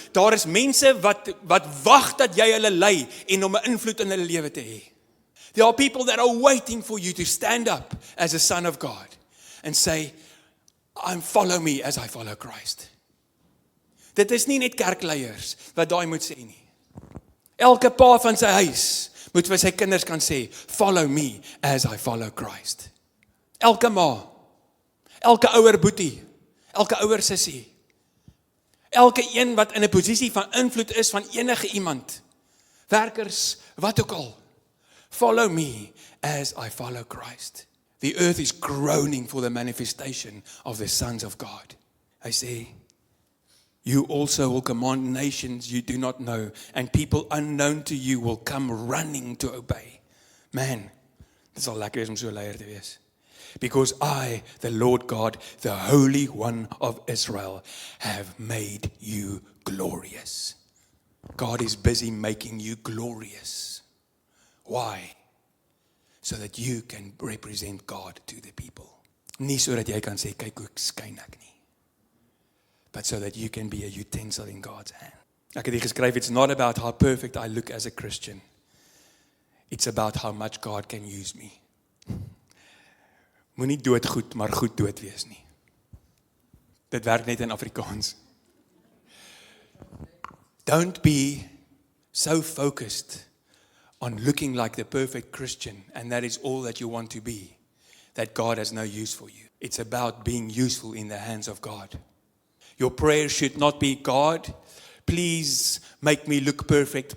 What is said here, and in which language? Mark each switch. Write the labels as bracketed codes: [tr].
[af] Daar is mense wat wag dat jy hulle lei en om 'n invloed in hulle lewe te hê. [en] There are people that are waiting for you to stand up as a son of God and say, follow me as I follow Christ. [af] Dit is nie net kerkleiers wat daai moet sê nie. Elke pa van sy huis moet vir sy kinders kan sê, [en] follow me as I follow Christ. [af] Elke ma, elke ouer boetie, elke ouer sussie, elke een wat in 'n posisie van invloed is van enige iemand, werkers, wat ook al, [en] follow me as I follow Christ. The earth is groaning for the manifestation of the sons of God. [af] Hy sê, [en] you also will command nations you do not know, and people unknown to you will come running to obey. [af] Man, dit sal lekker wees om so 'n leier te wees. [en] Because I, the Lord God, the Holy One of Israel, have made you glorious. God is busy making you glorious. Why? So that you can represent God to the people. [af] Nie so dat jy kan sê, kyk hoe skyn ek nie. [en] But so that you can be a utensil in God's hand. [af] Ek het hier geskryf, [en] it's not about how perfect I look as a Christian. It's about how much God can use me. [af] Moenie doodgoed, maar goed dood wees nie. Dit werk net in Afrikaans. [en] Don't be so focused on looking like the perfect Christian, and that is all that you want to be, that God has no use for you. It's about being useful in the hands of God. Your prayer should not be, God, please make me look perfect.